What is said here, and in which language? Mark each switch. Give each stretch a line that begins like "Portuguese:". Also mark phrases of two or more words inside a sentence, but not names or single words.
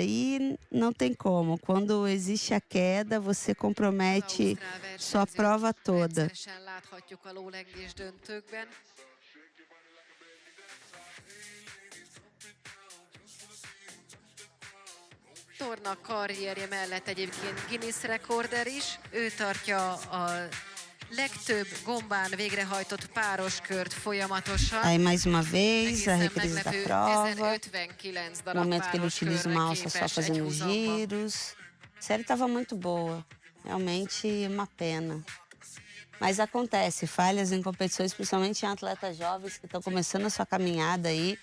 Portuguese: E não tem como. Quando existe a queda, você compromete sua prova toda.
Hungarian: Torna karrierje mellett egyébként Guinness rekorder is. Ő tartja a legtöbb gombán végrehajtott pároskört folyamatosan.
Portuguese: Aí mais uma vez a reprise da prova. No momento que ele utiliza uma alça só fazendo giros. A série estava muito boa. Realmente uma pena. Mas acontece, falhas em competições, principalmente em atletas jovens que estão começando a sua caminhada aí.